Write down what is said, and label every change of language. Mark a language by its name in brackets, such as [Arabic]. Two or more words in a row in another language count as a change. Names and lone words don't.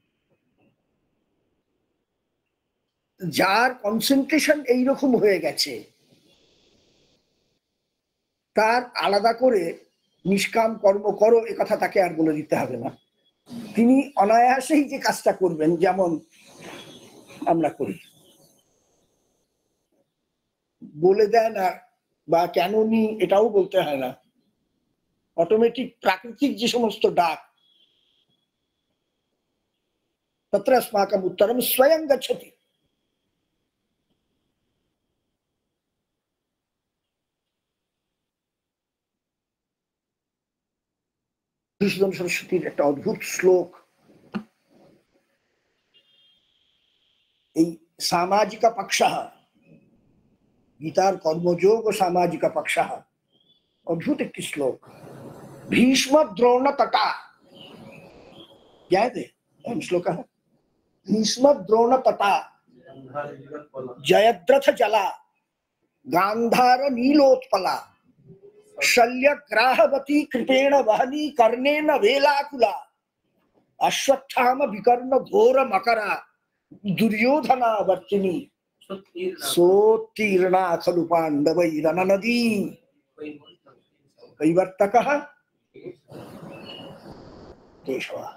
[Bangla] যার কনসেন্ট্রেশন এইরকম হয়ে গেছে, তার আলাদা করে নিষ্কাম কর্ম করো এ কথা তাকে আর বলে দিতে হবে না। তিনি অনায়াসেই যে কাজটা করবেন, যেমন আমরা করি, বলে দেন আর বা কেন নি এটাও বলতে হয় না, অটোমেটিক প্রাকৃতিক যে সমস্ত ডাক, [Sanskrit] তত্র अस्माकम उत्तरम स्वयं गच्छति। [Bangla] মধুসূদন সরস্বতীর একটা অদ্ভুত শ্লোক, এই সামাজিক পক্ষ, গীতার কর্মযোগ ও সামাজিক পক্ষ, অদ্ভুত একটি শ্লোক। [Sanskrit] भीष्म द्रोण तटा, [Hindi] याद है श्लोक है, [Sanskrit] भीष्म द्रोण तटा जयद्रथ जला गांधार नीलोत्पला शल्य ग्राहवती कृपेण वहनी कर्णेन वेलाकुला अश्वत्थाम विकर्ण घोर मकरा दुर्योधना वर्तिनी सोत्तीर्णा खलु पांडवैरननदी कैवर्तकः केशव।